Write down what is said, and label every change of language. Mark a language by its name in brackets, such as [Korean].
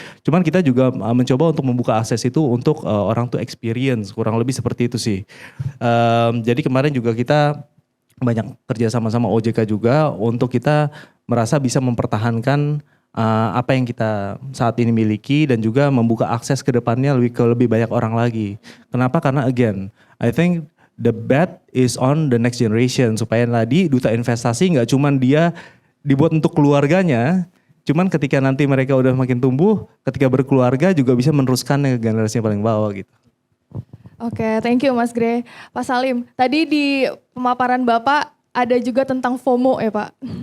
[Indonesian] Cuman kita juga mencoba untuk membuka akses itu untuk orang [English] to experience, [Indonesian] kurang lebih seperti itu sih. Jadi kemarin juga kita banyak kerja sama OJK juga untuk kita merasa bisa mempertahankan apa yang kita saat ini miliki dan juga membuka akses ke depannya lebih banyak orang lagi. Kenapa? Karena [English] again, I think the bet is on the next generation. [Indonesian] Supaya tadi duta investasi nggak cuman dia dibuat untuk keluarganya, cuman ketika nanti mereka udah makin tumbuh, ketika berkeluarga juga bisa meneruskan ke generasi yang paling bawah gitu. [English] Oke, thank you Mas Gre. [Indonesian] Pak Salim, tadi di pemaparan Bapak ada juga tentang FOMO ya Pak.